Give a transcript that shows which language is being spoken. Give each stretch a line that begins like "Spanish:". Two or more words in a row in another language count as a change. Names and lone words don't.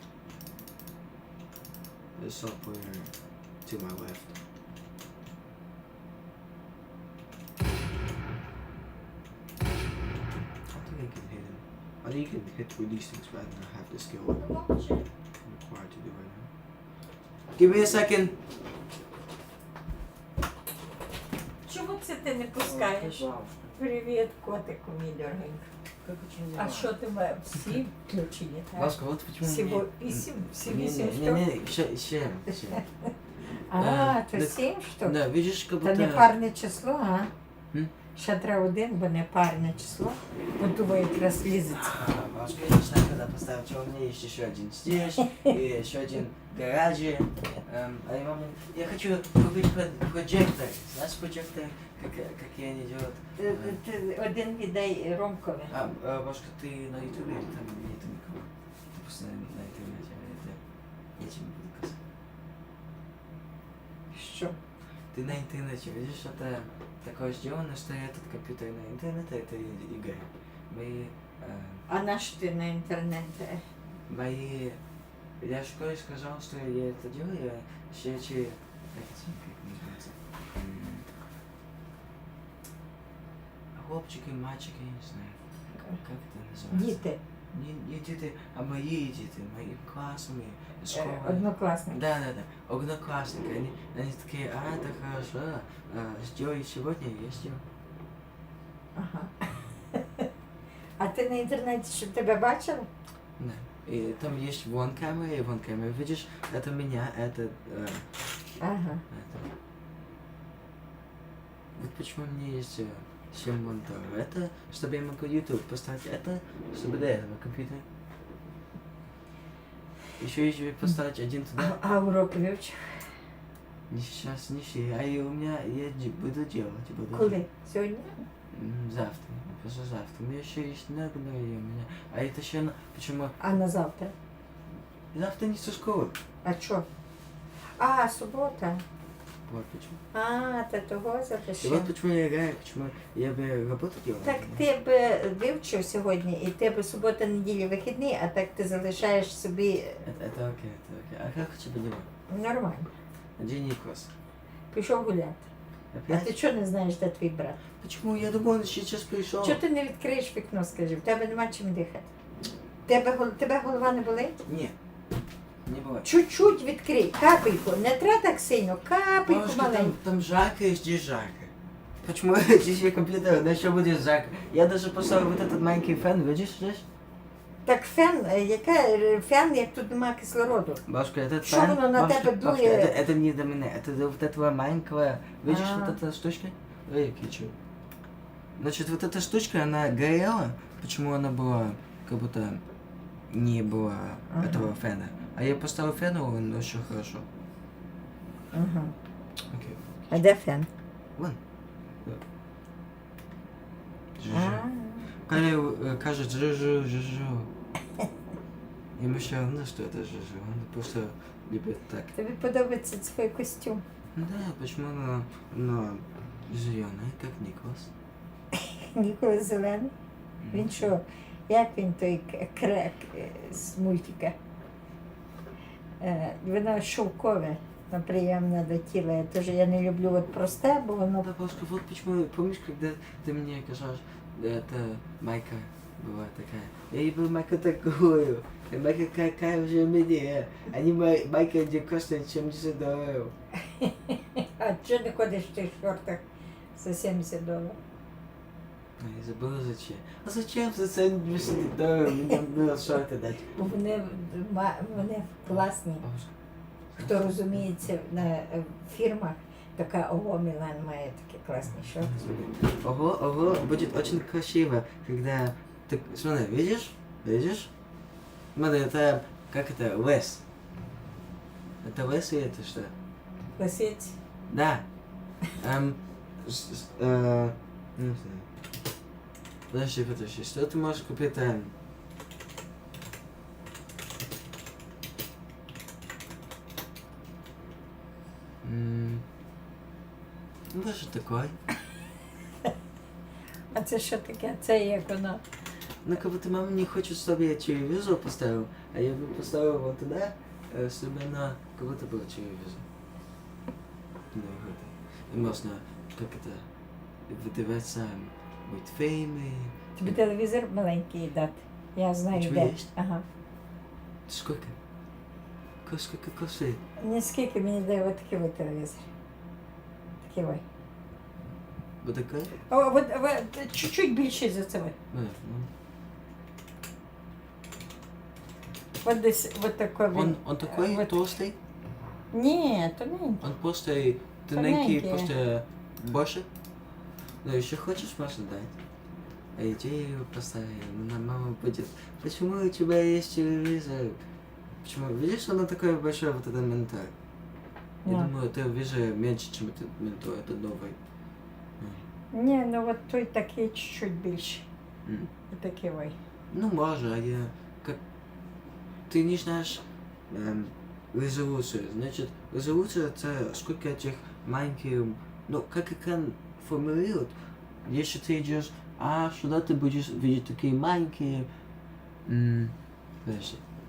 English: There's a sub player to my left. I think I can hit him. I think you can hit with these things rather than have the skill I'm required to do right now. Give me a second.
Ukrainian: Чому це ти не пускаєш? Привіт, котику мій дорогенький. А що тебе всі включені, так? Ласка,
Russian: вот почему
Ukrainian: Всі
Russian: мне...
Ukrainian: вісім? Всі Не, вісім не, штук? не, не, ще. А, то
Russian: да- 7 штук? Да, видишь, как
Ukrainian: Та
Russian: будто...
Ukrainian: не парне число, а? М? Ще треба один, бо не парне число. Бо думаю, якраз лізеться.
Russian: Бабушка, я не знаю, когда поставил, что у меня есть еще один здесь, и еще один в гараже. А я мама, я хочу купить проджектор. Знаешь проджектор, какие они делают?
Ukrainian: Ти один віддай Ромкові.
Russian: Бабушка, ты на ютубе или там нет никого? Ты просто на интернете, я тебе не буду казать.
Ukrainian: Що?
Russian: Ты на интернете видишь, это такое сделано, что этот компьютер на интернете, это игры. Мы,
Ukrainian: А на що ти на інтернеті?
Russian: мои... Я в школе сказал, что я это делаю, все эти... Как называется? Хлопчики, мальчики, я не знаю. Как это называется?
Ukrainian: Діти,
Russian: Не дети, а мои дети, мои классные, школы.
Ukrainian: однокласники.
Russian: Да. Одноклассники. Они такие, это хорошо, сделай сегодня, я сделаю. Ага.
Ukrainian: А ти на інтернеті, щоб тебе бачили?
Russian: Да. И там есть вон камера и вон камера. Видишь, это меня, это... Ага. это. Вот почему у меня есть 7 мониторов. Это, чтобы я могу YouTube поставить. Это, чтобы до этого компьютера. Еще поставить один туда.
Ukrainian: А уроки вивчив?
Russian: Не сейчас, не все. А и у меня, я буду делать.
Ukrainian: Коли? Сьогодні? Завтра.
Russian: Послезавтра. У меня еще есть много, у меня. А это еще, почему? А на завтра? Завтра не со школы.
Ukrainian: А що? А, субота.
Russian: Вот почему.
Ukrainian: А, та того
Russian: И запиши. вот почему я играю, почему я бы работу делал.
Ukrainian: Так ти б вивчив сьогодні, і тебе субота, неділя, вихідні, а так ти залишаєш собі
Russian: Это окей, это окей. А как тебе дела? нормально. Где Никос?
Ukrainian: Пішов гуляти. А
Russian: Опять?
Ukrainian: ти чого не знаєш, де твій брат?
Russian: Почему? Я думал, он сейчас пришел.
Ukrainian: Чого ти не відкриєш вікно, скажи? В тебе нема чим дихати. Тебе голова не болить?
Russian: Нет, не бывает.
Ukrainian: Чуть-чуть відкрий, капельку. Не треба так сильно, капельку
Russian: Бабушка,
Ukrainian: маленьку.
Russian: там жарко и здесь жарко. Почему здесь компьютер? На что будет Жак? Я даже поставил вот этот маленький фен, видишь здесь?
Ukrainian: Так фен, фен, як тут немає кислороду.
Russian: Бабушка, этот Что фен... оно на бабушка, тебя бабушка, дует? это не до меня, это до вот этого маленького... Видишь А. вот эта штучка? Эй, кичу. Значит, вот эта штучка, она горела. Почему она была, как будто не было этого фена? А я поставил фен, и он очень хорошо. Ага. Окей.
Ukrainian: А де фен?
Russian: Вон. А. Коля кажет жужу, жужу. Ему все равно, что это жужу. Он просто любит так.
Ukrainian: Тобі подобається цей костюм?
Russian: Да, почему она зеленая, как Николас?
Ukrainian: Ніколи зелений. Він що? Як він той крек з мультика? Воно шовкове, но приємне до тіла. Тож я не люблю от просте, бо воно...
Russian: Да, бабушка, вот почему, помнишь, когда ты мне сказал, это майка была такая. Я не был майка такую. И майка какая уже мне. А не майка, где коштует, чем $10.
Ukrainian: А чого не ходиш в тих шортах за $70?
Russian: Я забыла зачем. А зачем за $70? Мне было шорты дать.
Ukrainian: Бо вони класні.
Russian: Бабушка.
Ukrainian: Хто розуміється на фірмах, така ого, Мілан має такі класні шорти. Ого, ого,
Russian: будет очень красиво, когда ты, смотри, видишь? Видишь? Смотри, это, как это, лес. Это лес или это что? Лисиць. Да. Не знаю. Подожди, что ты можешь купить там? Ну, даже такой.
Ukrainian: А це що таке? Це як воно?
Russian: Ну, как будто мама не хочет, чтобы я телевизор поставил, а я бы поставил его туда, чтобы она как будто был телевизор. Ну, вот. И можно, как это, выдаваться мультфильмы.
Ukrainian: Тобі телевізор маленький дати.
Russian: Я знаю,
Ukrainian: Тебе де. є? Ага.
Russian: Сколько? Сколько коштует?
Ukrainian: Скільки мені дає отакий от телевізор. Такий ой.
Russian: Вот такой?
Ukrainian: От чуть-чуть більший за це. Ну. От десь от такий він.
Russian: Он такой вот. толстый?
Ukrainian: Ні, тоненький.
Russian: Он просто
Ukrainian: Тоненький.
Russian: тоненький, просто больше? Ну, еще хочешь, можно дать? А идею поставили, на мама будет. Почему у тебя есть телевизор? Почему? Видишь, оно такое большое, вот это монитор. Я Да. думаю, это вижу меньше, чем этот монитор, это новый.
Ukrainian: Ні, ну от той такий чуть-чуть більший. М. Такий ой.
Russian: Ну, может, а я... Как... Ты не знаешь резолюцию. Значит, резолюция это сколько этих маленьких... Ну, как экран формулирует, если ты идешь, а сюда ты будешь видеть такие маленькие... Подожди.